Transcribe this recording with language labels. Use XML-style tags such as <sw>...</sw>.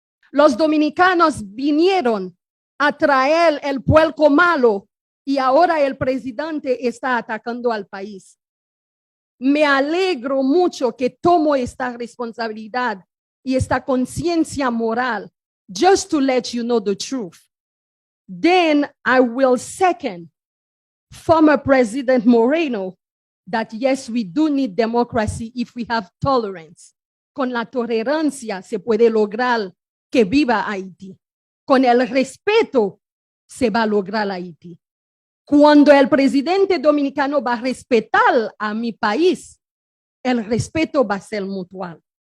<es>Los dominicanos vinieron a traer el puerco malo y ahora el presidente está atacando al país. Me alegro mucho que tomo esta responsabilidad y esta conciencia moral,</es> <en>just to let you know the truth. Then I will second former President Moreno that yes, we do need democracy if we have tolerance.</en> <es>Con la tolerancia se puede lograr que viva Haití. Con el respeto se va a lograr Haití. Cuando el presidente dominicano va a respetar a mi país, el respeto va a ser mutual.</es>